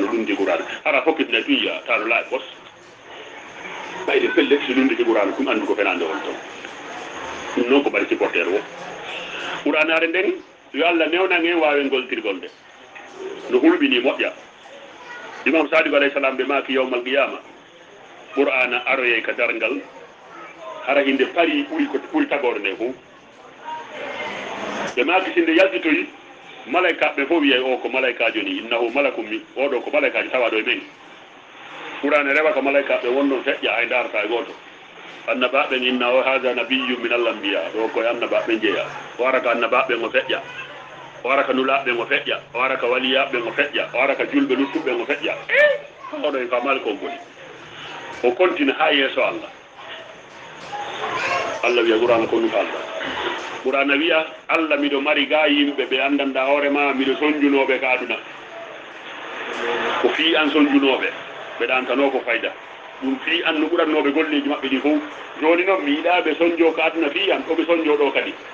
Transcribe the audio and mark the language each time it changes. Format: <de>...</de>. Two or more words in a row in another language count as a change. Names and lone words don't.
<ff>ɗumdi ɓurana hara fokkitine tuya ta no laaɓi pos ɓayde pelle so ɗumdi ɓurana ɗum andu ko fenande on ton ɗum noon ko mbaɗi supporteur o ɓuranare nden yo Allah newnan en wawen goltirgol nde no hulɓini moƴƴa imam sadigo</ff> <ar>عليه السلام</ar> <ff>ɓe maki</ff> <ar>يوم القيامة</ar> <ff>qur'ana aroye ka dargal hara inde pari ɓuri tagore nde fof ɓe maki sinde yaltitoyi malaika ɓe fof wiyay o ko malaikajo ni innahu malakum mi oɗo ko malaikaji tawaɗo e men qur'ana rewa ko malaika ɓe wonnon feƴƴa hay darata e goto annabaɓen inna o hada</ff> <ar>نبي من الأنبياء</ar> <ff>ɗo koye annabaɓe jeeya o ara ka annabaɓen o feƴƴa o ara ka nulaɓen o feƴƴa o ara ka waliyaɓen o feƴƴa o ara ka julɓe luttuɓen o feƴƴa oɗo en famali kon boni o continue ha yeeso Allah Allah wiya qur'ana ko ɗum Allah qur'ana wiya Allah miɗo mari ga yimɓe ɓe andanda hoorema miɗo sonjunoɓe ka aduna ko fi an sonjunoɓe ɓe ɗantano ko fayda ɗum fi an no ɓurannoɓe golleji maɓɓe ɗi fof joni noon mi yiɗa ɓe sonjo ka aduna fi an ɗoɓe sonjo ɗo kadi</ff>